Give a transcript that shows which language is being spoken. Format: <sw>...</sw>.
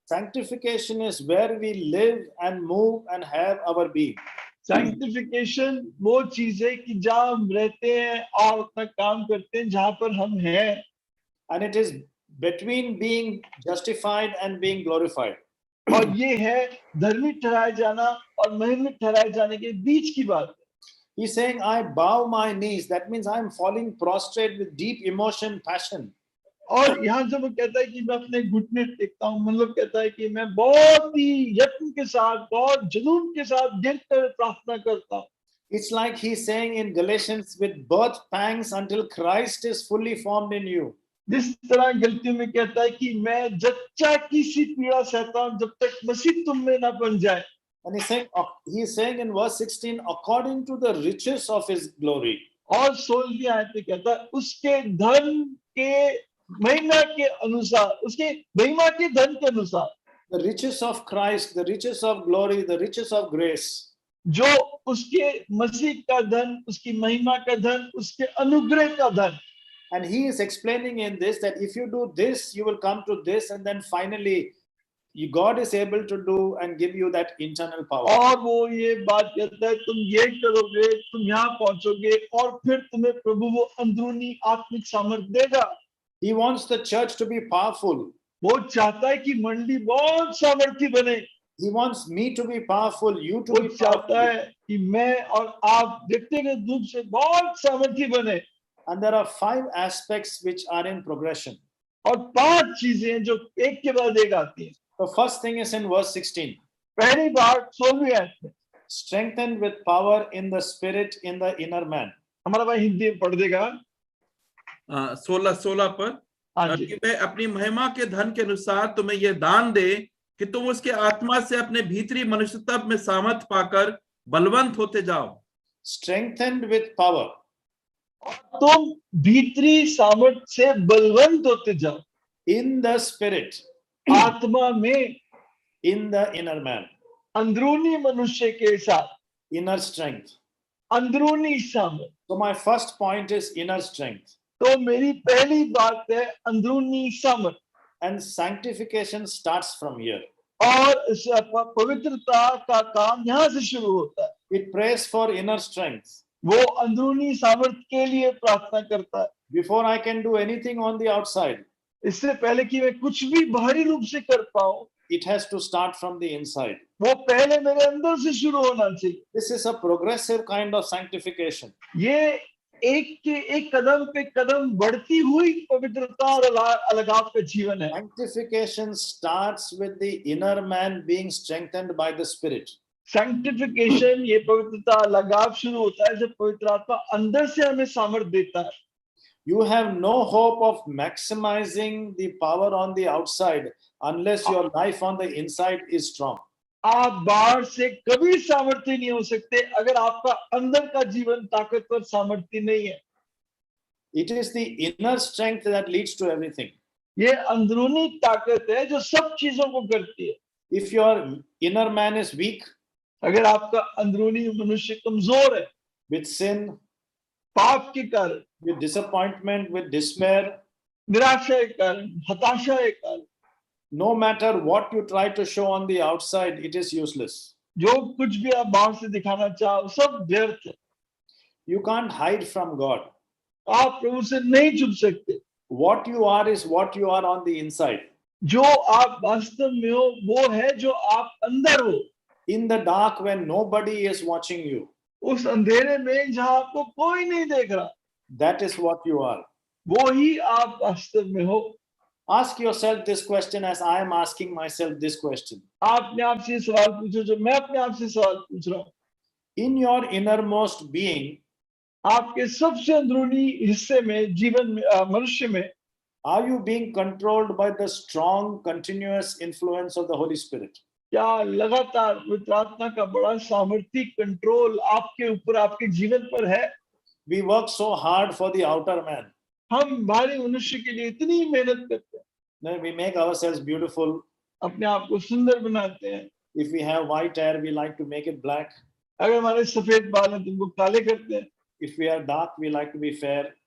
<en>Sanctification is where we live and move and have our being.</en> <hi>Sanctification वो चीज है कि जहाँ हम रहते हैं और अपना काम करते हैं, जहाँ पर हम हैं।</hi> <en>And it is between being justified and being glorified.</en> <hi>और ये है धर्मी ठहराए जाना और महिमित ठहराए जाने के बीच की बात।</hi> <en>He's saying, I bow my knees. That means I am falling prostrate with deep emotion, passion.</en> <hi>और यहाँ जब वो कहता है कि मैं अपने घुटने टेकता हूँ, मतलब कहता है कि मैं बहुत ही यत्न के साथ, बहुत जुनून के साथ गिर कर प्रार्थना करता हूँ।</hi> <en>It's like he's saying in Galatians, with birth pangs until Christ is fully formed in you.</en> <hi>जिस तरह गलतियों में कहता है कि मैं जच्चा की सी पीड़ा सहता हूँ जब तक मसीह तुम में ना बन जाए।</hi> <en>And he's saying in verse 16, according to the riches of his glory.</en> <hi>और 16वीं आयत में कहता है उसके धन के महिमा के अनुसार, उसके महिमा के धन के अनुसार।</hi> <en>The riches of Christ, the riches of glory, the riches of grace.</en> <hi>जो उसके मसीह का धन, उसकी महिमा का धन, उसके अनुग्रह का धन।</hi> <en>And he is explaining in this that if you do this, you will come to this, and then finally God is able to do and give you that internal power.</en> <hi>और वो ये बात कहता है तुम ये करोगे, तुम यहाँ पहुंचोगे और फिर तुम्हें प्रभु वो अंदरूनी आत्मिक सामर्थ्य देगा।</hi> <en>He wants the church to be powerful.</en> <hi>वो चाहता है कि मंडली बहुत सामर्थ्य बने।</hi> <en>He wants me to be powerful, you to be</en> <hi>चाहता</hi> <en>powerful.</en> <hi>है कि मैं और आप व्यक्तिगत रूप से बहुत सामर्थ्य बने।</hi> <en>And there are 5 aspects which are in progression.</en> <hi>और 5 चीजें हैं जो एक के बाद एक आती हैं।</hi> <en>The first thing is in verse 16.</en> <hi>पहली बात 16वीं आयत में,</hi> <en>Strengthened with power in the spirit in the inner man.</en> <hi>हमारा भाई हिंदी में पढ़ देगा 16 पर, कि मैं अपनी महिमा के धन के अनुसार तुम्हें यह दान दे कि तुम उसके आत्मा से अपने भीतरी मनुष्यत्व में सामर्थ पाकर बलवंत होते जाओ,</hi> <en>strengthened with power</en> <hi>तुम भीतरी सामर्थ्य से बलवंत होते जाओ,</hi> <en>in the spirit,</en> <hi>आत्मा में,</hi> <en>in the inner man,</en> <hi>अंदरूनी मनुष्य के साथ,</hi> <en>inner strength.</en> <hi>अंदरूनी सामर्थ्य।</hi> <en>So my first point is inner strength,</en> <hi>तो मेरी पहली बात है अंदरूनी सामर्थ्य,</hi> <en>and sanctification starts from here.</en> <hi>और पवित्रता का काम यहाँ से शुरू होता है।</hi> <en>It prays for inner strength.</en> <hi>वो अंदरूनी सामर्थ्य के लिए प्रार्थना करता है।</hi> <en>Before I can do anything on the outside,</en> <hi>इससे पहले कि मैं कुछ भी बाहरी रूप से कर पाऊं,</hi> <en>it has to start from the inside.</en> <hi>वो पहले मेरे अंदर से शुरू होना चाहिए।</hi> <en>This is a progressive kind of sanctification.</en> <hi>ये एक के एक कदम पे कदम बढ़ती हुई पवित्रता और अलगाव का जीवन है।</hi> <en>Sanctification starts with the inner man being strengthened by the Spirit.</en> <hi>Sanctification, ये पवित्रता लगाव शुरू होता है जब पवित्र आत्मा अंदर से हमें सामर्थ्य देता है।</hi> <en>You have no hope of maximizing the power on the outside unless your life on the inside is strong.</en> <hi>आप बाहर से कभी सामर्थ्य नहीं हो सकते अगर आपका अंदर का जीवन ताकतवर सामर्थ्य नहीं है।</hi> <en>It is the inner strength that leads to everything.</en> <hi>ये अंदरूनी ताकत है जो सब चीजों को करती है।</hi> <en>If your inner man is weak</en> <hi>अगर आपका अंदरूनी मनुष्य कमजोर है,</hi> <en>with sin,</en> <hi>पाप के कारण,</hi> <en>with disappointment, with despair,</en> <hi>निराशा के कारण, हताशा के कारण,</hi> <en>no matter what you try to show on the outside, it is useless.</en> <hi>जो कुछ भी आप बाहर से दिखाना चाहो सब व्यर्थ है।</hi> <en>You can't hide from God.</en> <hi>आप प्रभु से नहीं छुप सकते।</hi> <en>What you are is what you are on the inside.</en> <hi>जो आप वास्तव में हो वो है जो आप अंदर हो।</hi> <en>In the dark when nobody is watching you,</en> <hi>उस अंधेरे में जहां आपको कोई नहीं देख रहा,</hi> <en>that is what you are.</en> <hi>वो ही आप वास्तव में हो।</hi> <en>Ask yourself this question as I am asking myself this question.</en> <hi>आपने आपसे सवाल पूछो जो मैं अपने आप से सवाल पूछ रहा हूँ।</hi> <en>In your innermost being,</en> <hi>आपके सबसे अंदरूनी हिस्से में, जीवन में, मनुष्य में,</hi> <en>are you being controlled by the strong, continuous influence of the Holy Spirit?</en> <hi>क्या लगातार पवित्र आत्मा का बड़ा सामर्थ्य कंट्रोल आपके ऊपर, आपके जीवन पर है?</hi> <en>We work so hard for the outer man.</en> <hi>हम बाहरी मनुष्य के लिए इतनी मेहनत करते हैं,</hi> <en>Then we make ourselves beautiful.</en> <hi>अपने आप को सुंदर बनाते हैं।</hi> <en>If we have white hair, we like to make it black.</en> <hi>अगर हमारे सफेद बाल हैं तो उनको काले करते हैं।</hi> <en>If we are dark, we like to be fair.</en>